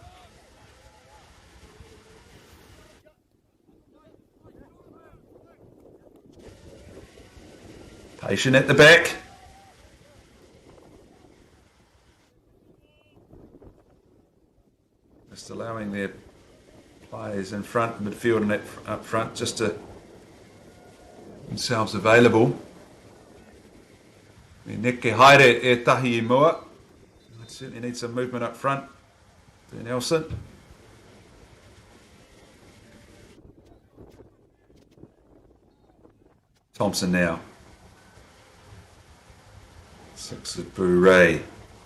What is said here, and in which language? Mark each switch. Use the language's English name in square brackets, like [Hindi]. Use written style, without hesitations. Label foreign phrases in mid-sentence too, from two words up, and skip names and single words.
[English] Patient at the back. Just allowing their players in front, midfield and up front, just to themselves available. [Māori] Neke haere e tahi I mua. [English] Certainly need some movement up front to Nelson. Thompson now. 6 of Bouret.